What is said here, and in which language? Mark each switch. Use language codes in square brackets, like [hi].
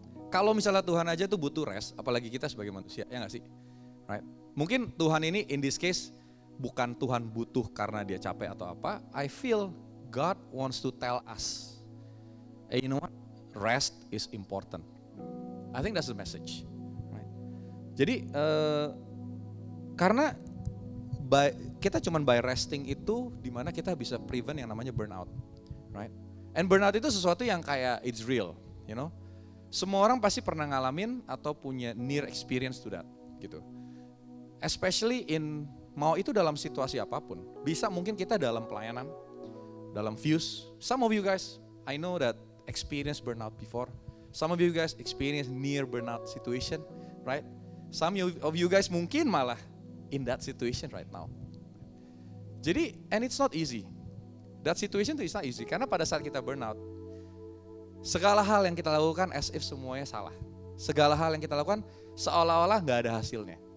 [id] Kalau misalnya Tuhan aja tuh butuh rest, apalagi kita sebagai manusia, ya nggak sih? Right? Mungkin Tuhan ini [en] in this case [id] bukan Tuhan butuh karena dia capek atau apa. [en] I feel God wants to tell us, you know what? Rest is important. I think that's the message. [id] Right? Jadi karena kita cuman [en] by resting [id] itu dimana kita bisa prevent yang namanya burnout, right? And burnout itu sesuatu yang kayak [en] it's real, you know. [id] Semua orang pasti pernah ngalamin atau punya [en] near experience to that, [id] gitu. Especially mau itu dalam situasi apapun. Bisa mungkin kita dalam pelayanan, dalam views. [en] Some of you guys, I know that experience burnout before. Some of you guys experience near burnout situation, right? Some of you guys [id] mungkin malah [en] in that situation right now. Jadi, and it's not easy. That situation itu is not easy. [id] Karena pada saat kita burnout, segala hal yang kita lakukan [en] as if [id] semuanya salah. Segala hal yang kita lakukan seolah-olah gak ada hasilnya.